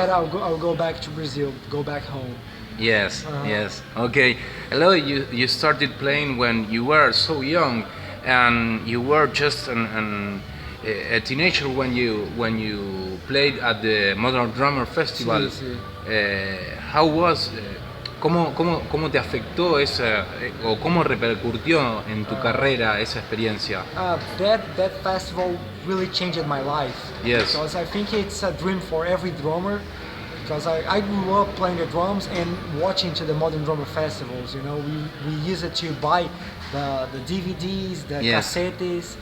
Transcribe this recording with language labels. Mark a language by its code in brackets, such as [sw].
[en] that I'll go back to Brazil, go back home. Yes, yes. Okay. Eloy, you started playing when you were so young, and you were just a teenager when you played at the Modern Drummer Festival. [es] Sí, sí. [en] How was? [es] ¿Cómo te afectó esa o cómo repercutió en tu carrera esa experiencia? [en] That festival really changed my life. Yes. Because I think it's a dream for every drummer. Because I grew up playing the drums and watching to the Modern Drummer festivals. You know, we used to buy the DVDs, the Yes. cassettes,